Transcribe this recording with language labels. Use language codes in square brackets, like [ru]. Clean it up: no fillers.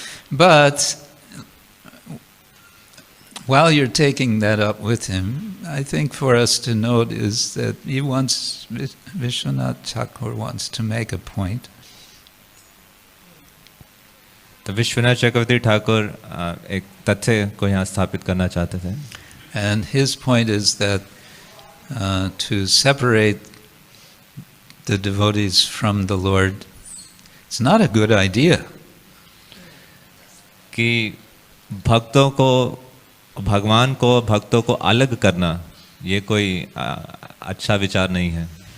[en] But while you're taking that up with him, I think for us to note is that Vishwanath Thakur wants to make a point. [hi] तो विश्वनाथ चक्रवर्ती ठाकुर एक तथ्य को यहाँ स्थापित करना चाहते थे. [en] And his point is that to separate the devotees from the Lord, it's not a good idea. [hi] कि भक्तों को भगवान को भक्तों को अलग करना ये कोई अच्छा विचार नहीं है.